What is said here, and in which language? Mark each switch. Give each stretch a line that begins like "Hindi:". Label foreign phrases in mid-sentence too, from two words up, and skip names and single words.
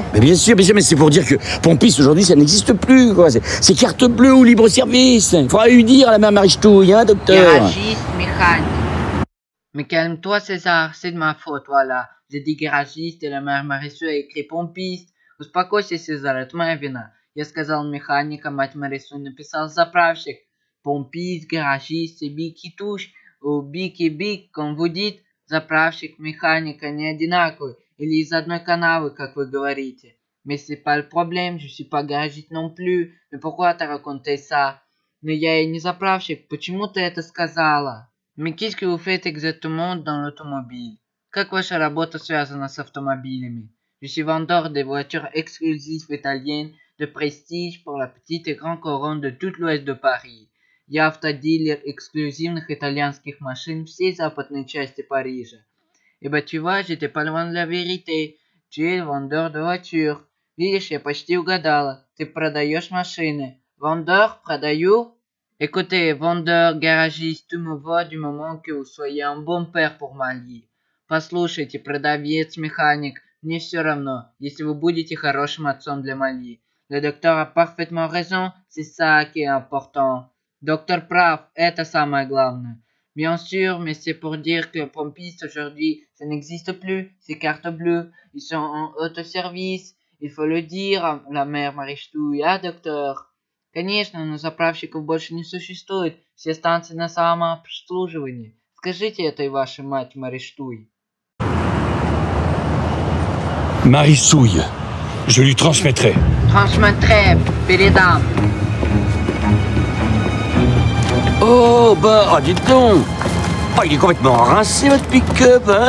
French: Mais bien sûr, mais c'est pour dire que pompiste aujourd'hui ça n'existe plus, quoi. C'est carte bleue ou libre service. Il faudra lui dire à la mère Marie-Ch'touille, hein, docteur. Garagiste, mécanique. Mais calme-toi, César, c'est de ma faute, voilà. J'ai dit garagiste, и la mère Марису a écrit pompiste.
Russian: Успокойся, César, это моя вина. Я сказал механик, а мать Марису написал заправщик.
French: Pompiste, garagiste, c'est bic qui touche, ou bic et bic, comme vous dites.
Russian: Заправщик, механик, они одинаковые, или из одной канавы, как вы говорите.
French: Mais c'est pas le problème, je suis pas garagiste non plus. Mais pourquoi t'as raconté ça?
Russian: Но я и не заправщик, почему ты это сказала?
French: Mais qu'est-ce que vous faites exactement dans l'automobile?
Russian: Как ваша работа связана с автомобилями?
French: Je suis vendeur de voitures exclusives italiennes de prestige pour la petite et grande couronne de tout l'ouest de Paris.
Russian: Я автодилер эксклюзивных итальянских машин всей западной части Парижа.
French: Et bah tu vois, j'étais pas loin de la vérité. Tu es vendeur de voitures.
Russian: Видишь, я почти угадала. Ты продаешь машины. Vendeur, продаю?
French: Écoutez, vendeur, garagiste, tout me va du moment que vous soyez un bon père pour Malie.
Russian: Послушайте, продавец, механик, мне все равно, если вы будете хорошим отцом для Malie.
French: Le docteur a parfaitement raison, c'est ça qui est important.
Russian: Docteur прав, это самое главное.
French: Bien sûr, mais c'est pour dire que pompiste aujourd'hui, ça n'existe plus. Ces cartes bleues, ils sont en autoservice. Il faut le dire à la mère Мари-Ч'туй,
Russian: а, доктор? Конечно, но заправщиков больше не существует. Все станции на самообслуживании. Скажите этой вашей мать Мари-Ч'туй.
French: Marie-Souille, je lui transmettrai.
Russian: Transmettrai, передам.
French: Oh, bah, dites donc. Oh, il est complètement rincé, votre pick-up, hein.